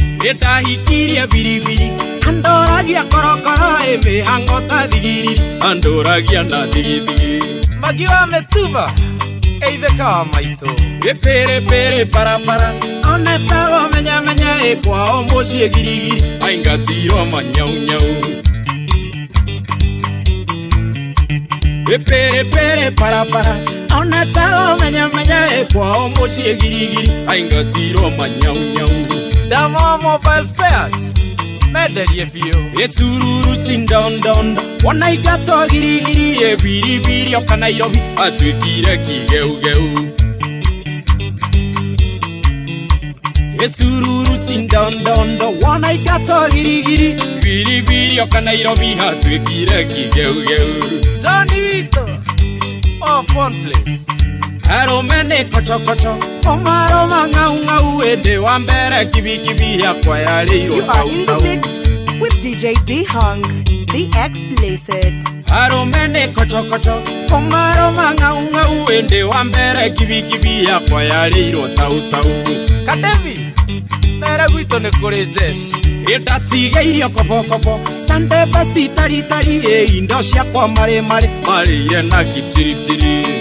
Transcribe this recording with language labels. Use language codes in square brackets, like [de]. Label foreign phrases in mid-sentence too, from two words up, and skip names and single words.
[ki] Ĩtahikirie biribiri, andoragia korokoro, ĩ mĩhang'o ta thigiri, andoragia na thigithigi. Magi wa mĩtumba, geithĩka wa maitũ. Ĩ pere pere para para, onetagwo menya menya, ĩ kwao mũciĩ girigiri, aingatirwo manyau nyau. Ĩ pere pere para para, onetagwo menya menya, ĩ kwao mũciĩ girigiri, aingatirwo manyau nyau. Ndama wa [en] mobile spares, [ki] menderie biũ. Ĩ sururu sindondon, wona ingatwo girigiri, ĩ biribiri oka Nairobi, atuĩkire kĩgeugeu. Ĩ sururu sindondon, wona ingatwo girigiri, biribiri oka Nairobi, atuĩkire kĩgeugeu. Johnny Wito, [en] oh, phone place. [ki] Arũme nĩ kochokocho, omaro mang'au ng'au, hĩndĩ wa mbere kibikibi yakwa yarĩirwo [en] You are in the [ki] tau tau. [en] mix with D J D Hung, the Explicit. [ki] Arũme nĩ kochokocho, omaro mang'au ng'au, hĩndĩ wa mbere kibikibi yakwa yarĩirwo tau tau. Kadevi, mere gwitũ nĩ kũrĩ jeshi. Ĩ ndatigĩirio kobokobo, [en] Sunday best [ki] tari tari, ĩ indo ciakwa marĩ marĩ, marĩire na kipchiripchiri.